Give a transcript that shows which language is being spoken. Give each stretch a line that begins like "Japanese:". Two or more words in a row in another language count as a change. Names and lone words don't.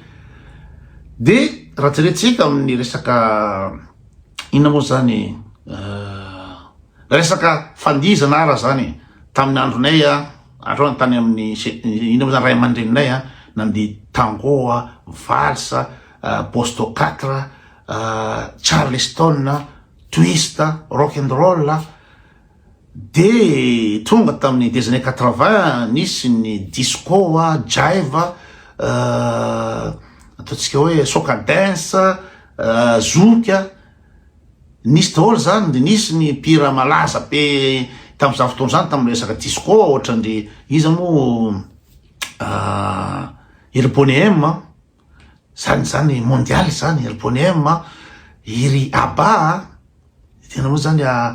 Malagasy: De raha jeretsika amin'ny resaka ina moa zany resaka fandizana ara zany tamin'ny andronay andro tany amin'ny ina moa zany ray aman-dreninay nandeha tango valse Bosto 4 Charleston twist
English: rock and roll
Malagasy: de tonga tamin'ny
French: des années
Malagasy: 80 nisy ny disco jive ataotsika hoe
English: soca dance
Malagasy: zouk nisy daholo zany de nisy ny mpira malaza be tam'izany fotoana zany tamin'ny resaka disco ohatrany iza moa Irbonium zany mondial zany Irbonium iry ABBA tena moa zany